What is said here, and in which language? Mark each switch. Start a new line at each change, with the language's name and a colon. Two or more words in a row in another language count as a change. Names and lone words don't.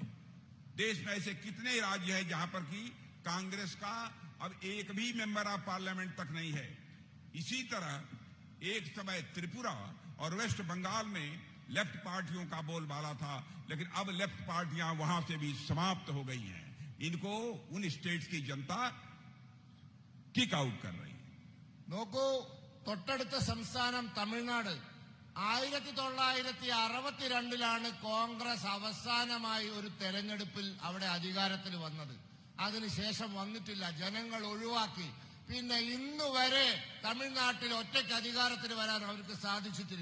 Hindi: देश में ऐसे कितने राज्य हैं जहां पर की कांग्रेस का अब एक भी
English: member of parliament
Hindi: तक नहीं है। इसी तरह एक समय त्रिपुरा और वेस्ट बंगाल में लेफ्ट पार्टियों का बोलबाला था, लेकिन अब लेफ्ट पार्टियां वहां से भी समाप्त हो गई हैं। इनको उन स्टेट्स की जनता
English: kick out
Hindi: कर रही है।
Malayalam: നോക്കൂ, തൊട്ടടുത്ത സംസ്ഥാനം തമിഴ്നാട്. 1962 കോൺഗ്രസ് അവസാനമായി ഒരു തെരഞ്ഞെടുപ്പിൽ അവിടെ അധികാരത്തിൽ വന്നത്. അതിനുശേഷം വന്നിട്ടില്ല. ജനങ്ങൾ ഒഴിവാക്കി. പിന്നെ ഇന്നുവരെ തമിഴ്നാട്ടിൽ ഒറ്റയ്ക്ക് അധികാരത്തിൽ വരാൻ അവർക്ക് സാധിച്ചിട്ടില്ല.